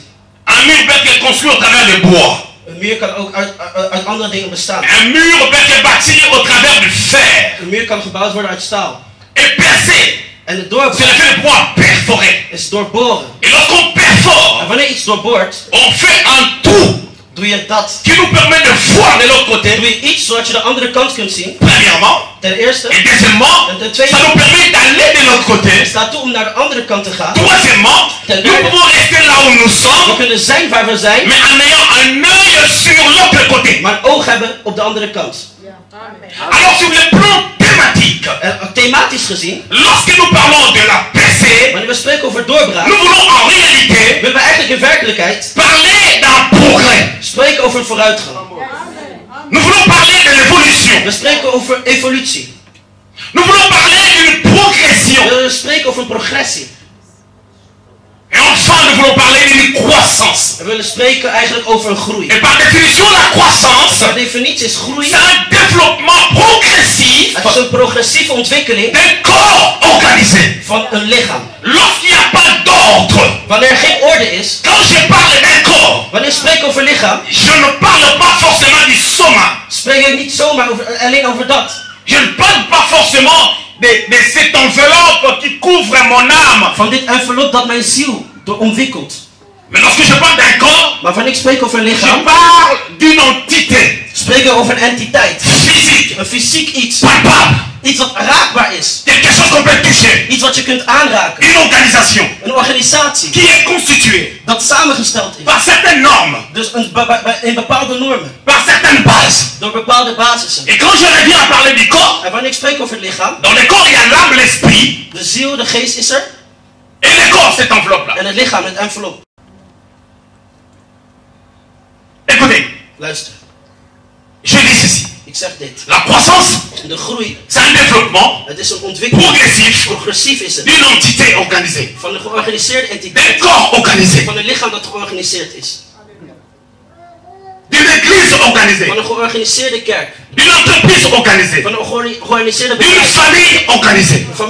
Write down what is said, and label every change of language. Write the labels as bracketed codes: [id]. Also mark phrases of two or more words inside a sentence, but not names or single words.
[fr] Un mur peut être construit au travers de bois. [nl] Een muur kan ook uit andere dingen bestaan. [fr] Un mur peut être bâti au travers du fer. [nl] Een muur kan gebouwd worden uit staal. [fr] Et percer, [nl] en de doorbraak, [fr] c'est le fait de pouvoir perforer. [nl] Is doorboren. [fr] Et lorsqu'on perfore, [nl] en wanneer iets doorboort, [fr] on fait un trou. [nl] Doe je dat. [fr] Qui nous permet de voir de l'autre côté. [nl] Doe je iets zodat je de andere kant kunt zien. [fr] Premièrement. [nl] Ten eerste. [fr] Et deuxièmement, [nl] en ten tweede, [fr] ça nous permet d'aller de l'autre côté. [nl] Staat toe om naar de andere kant te gaan. [fr] Troisièmement, nous pouvons rester là où nous sommes. [nl] We kunnen zijn waar we zijn. [fr] Mais en ayant un œil sur l'autre côté. [nl] Maar een oog hebben op de andere kant. [fr] Alors sur le plan thématique, [nl] thematisch gezien, [fr] lorsque nous parlons de la percée, [nl] wanneer we spreken over doorbraak, [fr] nous voulons en réalité, [nl] we willen eigenlijk in werkelijkheid, [fr] parler d'un progrès. [nl] Spreken over vooruitgang. [fr] Nous voulons parler de l'évolution. [nl] We spreken over evolutie. [fr] Nous voulons parler d'une progression. [nl] We spreken over een progressie. [fr] Et enfin, nous voulons parler d'une croissance. [nl] We willen spreken eigenlijk over een groei. [fr] Et par définition, la croissance, [nl] par definitie is groei, [fr] c'est un développement progressif. [nl] Het is een progressieve ontwikkeling [fr] d'un corps organisé. [nl] Van een lichaam. [fr] Lorsqu'il n'y a pas d'ordre. [nl] Wanneer er geen orde is. [fr] Quand je parle d'un corps, [nl] wanneer ik spreek over lichaam, [fr] je ne parle pas forcément du soma. [nl] Spreek ik niet zomaar alleen over dat. [fr] Je ne parle pas forcément de cette enveloppe qui couvre mon âme. [nl] Van dit envelop dat mijn ziel omwikkelt. [fr] Mais lorsque je parle d'un corps, [nl] maar wanneer ik spreek over een lichaam, [fr] je parle d'une entité. [nl] Spreek ik over een entiteit. [fr] Physique. [nl] Een fysiek iets. [fr] Palpable. [nl] Iets wat raakbaar is. [fr] Quelque chose qu'on peut toucher. [nl] Iets wat je kunt aanraken. [fr] Une organisation. [nl] Een organisatie. [fr] Qui est constituée. [nl] Dat samengesteld is. [fr] Par certaines normes. [nl] Dus in bepaalde normen. [fr] Par certaines bases. [nl] Door bepaalde basissen. [fr] Et quand je reviens à parler du corps. [nl] En wanneer ik spreek over het lichaam. [fr] Dans le corps il y a l'âme, l'esprit. [nl] De ziel, de geest is er. [fr] Et le corps, cette enveloppe-là. [nl] En het lichaam, het envelop. [fr] Écoutez. [nl] Luister. [fr] Je dis ceci. La croissance, c'est un développement progressif d'une entité organisée, d'un corps organisé, d'une église organisée, d'une entreprise organisée, d'une famille organisée.